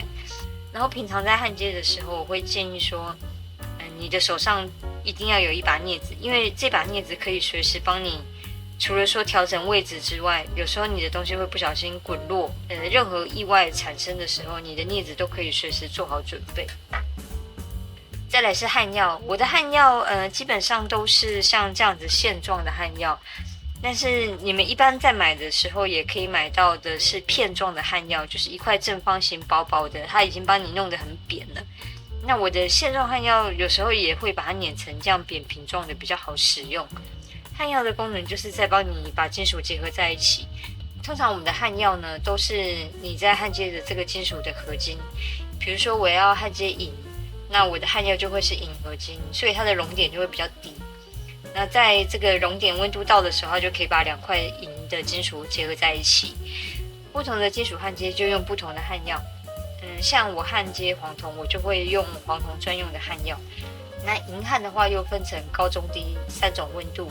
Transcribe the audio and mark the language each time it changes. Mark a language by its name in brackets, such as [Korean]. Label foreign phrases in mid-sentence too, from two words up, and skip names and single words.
[Chinese] 然後平常在焊接的時候，我會建議說，你的手上一定要有一把鑷子，因為這把鑷子可以隨時幫你，除了說調整位置之外，有時候你的東西會不小心滾落，任何意外產生的時候，你的鑷子都可以隨時做好準備。再來是焊藥，我的焊藥基本上都是像這樣子線狀的焊藥，但是你們一般在買的時候也可以買到的是片狀的焊藥，就是一塊正方形薄薄的，它已經幫你弄得很扁了。那我的線狀焊藥有時候也會把它碾成這樣扁平狀的，比較好使用。焊藥的功能就是在幫你把金屬結合在一起。通常我們的焊藥呢，都是你在焊接的這個金屬的合金。比如說我要焊接银，那我的焊藥就會是銀合金，所以它的熔點就會比較低。那在這個熔點溫度到的時候，它就可以把2塊銀的金屬結合在一起。不同的金屬焊接就用不同的焊藥。像我焊接黄銅，我就會用黃銅專用的焊藥。那銀焊的話，又分成高、中、低3種溫度。